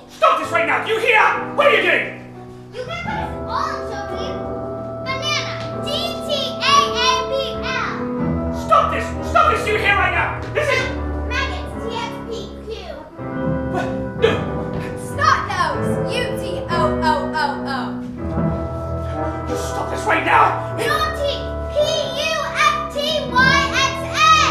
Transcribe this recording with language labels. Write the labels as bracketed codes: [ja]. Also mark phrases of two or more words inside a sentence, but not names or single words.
[en] Stop this right now! Do you hear? What are you doing? You can put us all in chokey. Banana. D-T-A-A-B-L. Stop this! Stop this! Do you hear right now? This is... Maggots. T-X-P-Q. What? No! Snot nose. U-T-O-O-O-O. Stop this right now! Naughty. P-U-F-T-Y-X-N.